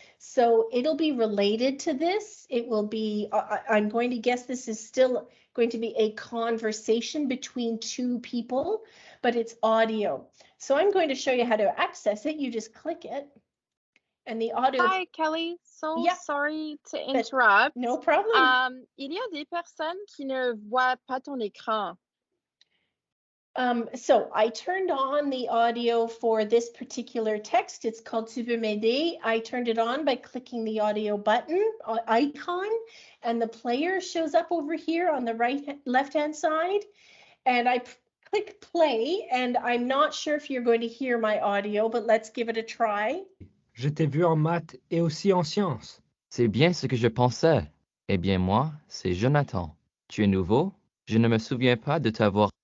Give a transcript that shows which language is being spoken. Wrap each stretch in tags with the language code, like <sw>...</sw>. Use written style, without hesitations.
<en>So it'll be related to this. It will be, I'm going to guess this is still going to be a conversation between two people, but it's audio. So I'm going to show you how to access it. You just click it and the audio. Hi, Kelly. So Yeah. sorry to interrupt. No problem.</en> <fr>Il y a des personnes qui ne voient pas ton écran.</fr> <en>So I turned on the audio for this particular text. It's called Tu veux m'aider. I turned it on by clicking the audio button icon, and the player shows up over here on the left-hand side. And I click play, and I'm not sure if you're going to hear my audio, but let's give it a try.</en> <fr>Je t'ai vu en maths et aussi en sciences. C'est bien ce que je pensais. Eh bien, moi, c'est Jonathan. Tu es nouveau? Je ne me souviens pas de t'avoir.</fr>